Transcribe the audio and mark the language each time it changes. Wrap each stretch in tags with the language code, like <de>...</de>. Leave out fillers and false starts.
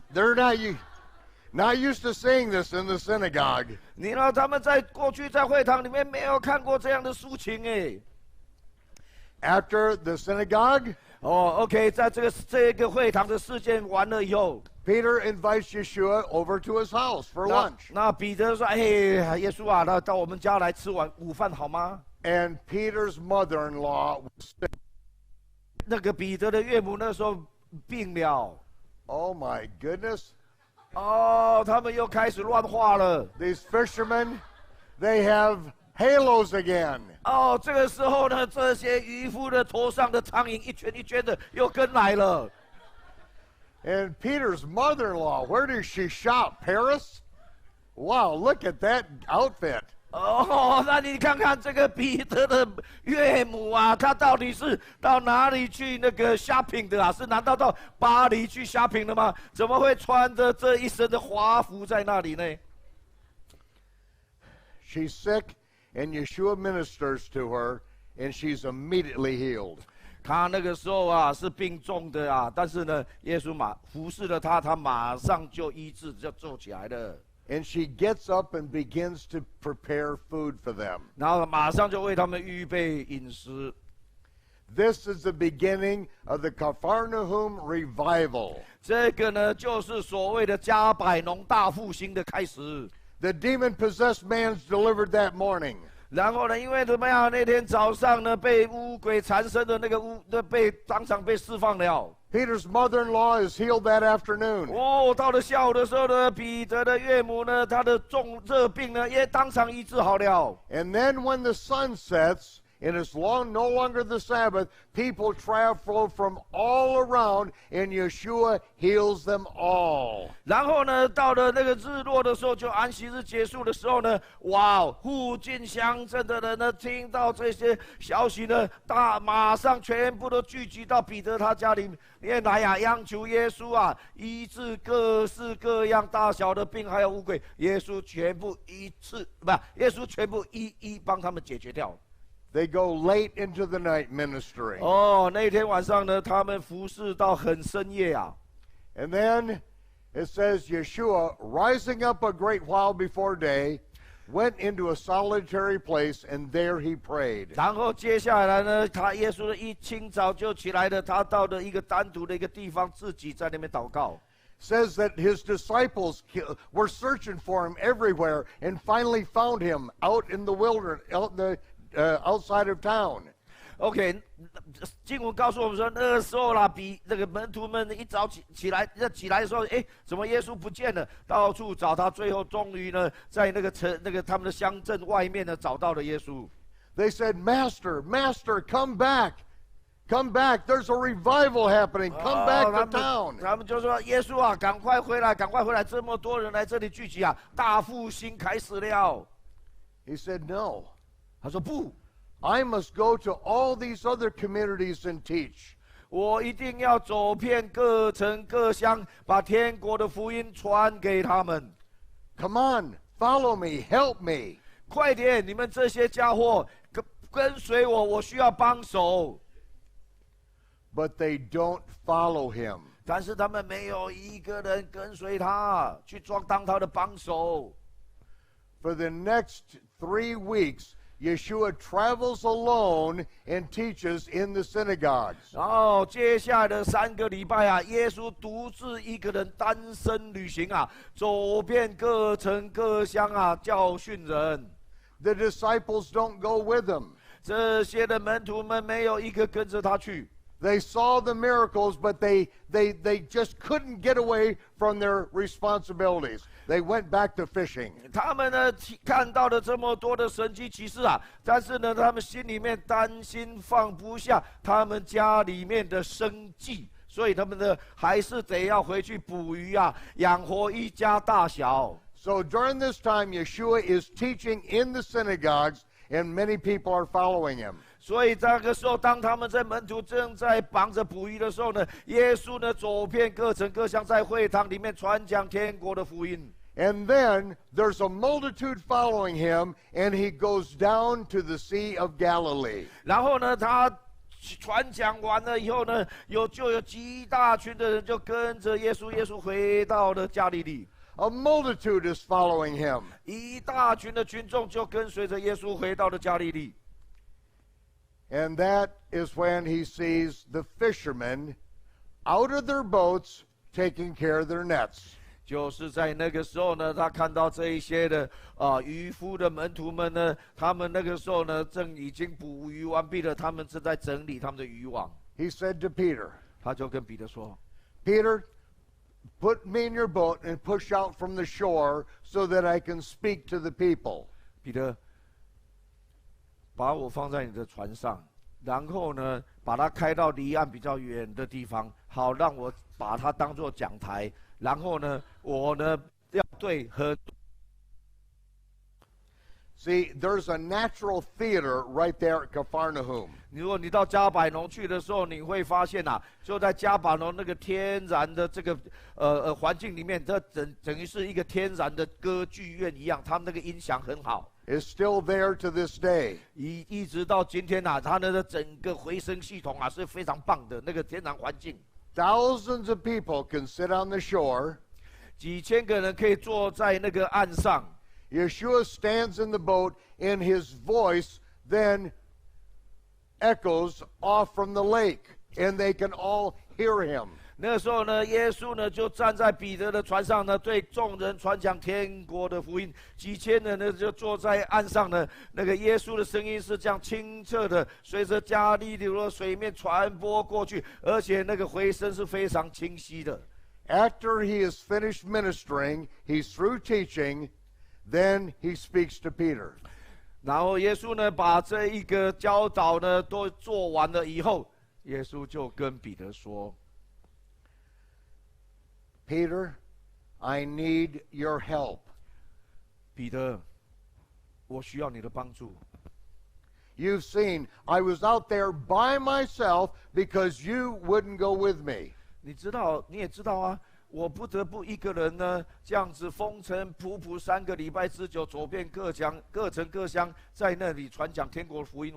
<en>They're not used to seeing this in the synagogue.</en> <zh>你呢？他们在过去在会堂里面没有看过这样的抒情哎。</zh> <en>After the synagogue,</en> <zh>OK， 在这个会堂的事件完了以后，</zh> <en>Peter invites Yeshua over to his house for lunch.</en> <zh>那彼得说：“耶稣啊，那到我们家来吃午饭好吗？”</zh> <en>And Peter's mother-in-law was sick.</en> <zh>那个彼得的岳母那时候病了。</zh> <en>Oh my goodness!</en> <zh>他们又开始乱画了。</zh> <en>These fishermen, they have halos again.</en> <zh>这个时候呢，这些渔夫的头上的苍蝇一圈一圈的又跟来了。</zh> <en>And Peter's mother-in-law, where does she shop? Paris? Wow, look at that outfit.</en> <zh>那你看看这个彼得的岳母啊，她到底是到哪里去那个 shopping 的啊？是难道到巴黎去 shopping 的吗？怎么会穿着这一身的华服在那里呢？</zh> <en>She's sick, and Yeshua ministers to her, and she's immediately healed.</en> <zh>他那个时候啊是病重的啊，但是呢，耶稣服侍了他，他马上就医治，就做起来了。</zh> <en>And she gets up and begins to prepare food for them.</en> <zh>然后马上就为他们预备饮食。</zh> <en>This is the beginning of the Capernaum revival.</en> <zh>这个呢，就是所谓的加百农大复兴的开始。</zh> <en>The demon-possessed man's delivered that morning.</en> <zh>然后呢，因为怎么样？那天早上呢，被污鬼缠身的那个被当场被释放了。</zh> <en>Peter's mother-in-law is healed that afternoon.</en> <zh>哦，到了下午的时候呢，彼得的岳母呢，她的重热病呢，也当场医治好了。</zh> <en>And then when the sun sets, and it's no longer the Sabbath, people travel from all around, and Yeshua heals them all.</en> <zh>然后呢，到了那个日落的时候，就安息日结束的时候呢，哇，附近乡镇的人呢，听到这些消息呢，马上全部都聚集到彼得他家里面来呀，央求耶稣啊，医治各式各样大小的病，还有污鬼，耶稣全部耶稣全部一帮他们解决掉。</zh> <en>They go late into the night ministry.</en> <zh>哦，那天晚上呢，他们服侍到很深夜啊。</zh> <en>And then it says Yeshua, rising up a great while before day, went into a solitary place, and there he prayed.</en> <zh>然后接下来呢，耶稣一清早就起来了，他到了一个单独的一个地方，自己在那边祷告。</zh> <en>Says that his disciples were searching for him everywhere, and finally found him out in the wilderness, outside of town.</en> <zh>OK， 经文告诉我们说，那个时候啦，比那个门徒们一早起来的时候，哎，怎么耶稣不见了？到处找他，最后终于呢，在那个他们的乡镇外面呢，找到了耶稣。</zh> <en>They said, "Master, Master, come back, come back! There's a revival happening. Come back to town."</en> <zh>他们就说：“耶稣啊，赶快回来，赶快回来！这么多人来这里聚集啊，大复兴开始了。”</zh> <en>He said, "No."</en> <zh>他说不。</zh> <en>I must go to all these other communities and teach.</en> <zh>我一定要走遍各城各乡，把天国的福音传给他们。</zh> <en>Come on, follow me, help me.</en> <zh>快点，你们这些家伙跟随我，我需要帮手。</zh> <en>But they don't follow him.</en> <zh>但是他们没有一个人跟随他，去当他的帮手。</zh> <en>For the next 3 weeks, Yeshua travels alone and teaches in the synagogues.</en> <zh>然后接下来的3个礼拜啊，耶稣独自一个人单身旅行啊，走遍各城各乡啊，教训人。</zh> <en>The disciples don't go with him.</en> <zh>这些的门徒们没有一个跟着他去。</zh> <en>They saw the miracles, but they just couldn't get away from their responsibilities. They went back to fishing.</en> <zh>他们呢看到了这么多的神迹奇事啊，但是呢，他们心里面担心放不下他们家里面的生计，所以他们呢还是得要回去捕鱼啊，养活一家大小。</zh> <en>So during this time, Yeshua is teaching in the synagogues, and many people are following him.</en> <zh>所以这个时候，当他们在门徒正在忙着捕鱼的时候呢，耶稣呢走遍各城各乡，在会堂里面传讲天国的福音。</zh> <en>And then there's a multitude following him, and he goes down to the Sea of Galilee.</en> <zh>然后呢，他传讲完了以后呢，就有极大群的人就跟着耶稣，耶稣回到了加利利。</zh> <en>A multitude is following him.</en> <zh>一大群的群众就跟随着耶稣回到了加利利。</zh> <en>And that is when he sees the fishermen out of their boats taking care of their nets.</en> <zh>就是在那个时候呢，他看到这一些的渔夫的门徒们呢，他们那个时候呢，正已经捕鱼完毕了，他们正在整理他们的渔网。</zh> <en>He said to Peter,</en> <zh>他就跟彼得说</zh> <en>"Peter, put me in your boat and push out from the shore so that I can speak to the people."</en> <zh>彼得，把我放在你的船上，然后呢，把它开到离岸比较远的地方，好让我把它当作讲台。然后呢，我呢要对很。</zh> <en>See, there's a natural theater right there at Capernaum.</en> <zh>如果你到加百农去的时候，你会发现啊，就在加百农那个天然的这个环境里面，这等于是一个天然的歌剧院一样，他们那个音响很好。</zh> <en>Is still there to this day.</en> <zh>一直到今天啊，它的整个回声系统啊是非常棒的那个天然环境。</zh> <en>Thousands of people can sit on the shore.</en> <zh>几千个人可以坐在那个岸上。</zh> <en>Yeshua stands in the boat, and his voice then echoes off from the lake, and they can all hear him.</en> <zh>那个时候呢，耶稣呢就站在彼得的船上呢，对众人传讲天国的福音。几千人呢就坐在岸上呢，那个耶稣的声音是这样清澈的，随着加利流的水面传播过去，而且那个回声是非常清晰的。</zh> <en>After he is finished ministering, he's through teaching, then he speaks to Peter.</en> <zh>然后耶稣呢把这一个教导呢都做完了以后，耶稣就跟彼得说。</zh> <en>Peter, I need your help.</en> <zh>彼得，我需要你的帮助。</zh> <en>You've seen, I was out there by myself because you wouldn't go with me.</en> <zh>你也知道啊，我不得不一个人呢，这样子风尘仆仆3个礼拜之久，走遍各城各乡，在那里传讲天国福音。</zh>